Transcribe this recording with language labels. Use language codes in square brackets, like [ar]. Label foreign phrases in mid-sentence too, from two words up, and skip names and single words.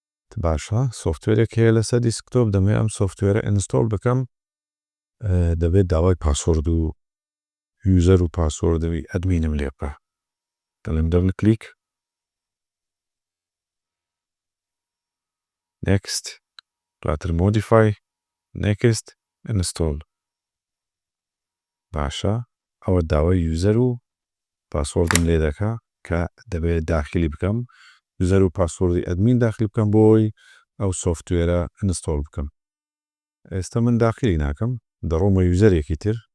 [ckb] باشە سۆفتوێرێک هەیە لەسەر دیسکتۆپ دەمەوێت ئەم سۆفتوێرە ئینستۆڵ بکەم دەبێت داوای پاسوۆرد و یوزەر و پاسوۆردەوەی ئەدمینم لێ بکە دەڵێم [en] double click [ckb] next دواتر [en] modify next install [ckb] باشە ئەوە داوای یوزەر و پاسوۆردم لێ دەکا کە دەبێت داخلی بکەم یوزەر و پاسوۆردی ئەدمین داخلی بکەم بۆی ئەو سۆفتوێرە ئینستۆڵ بکەم ئێستا من داخلی ناکەم دەڕۆمە یوزەرێکی تر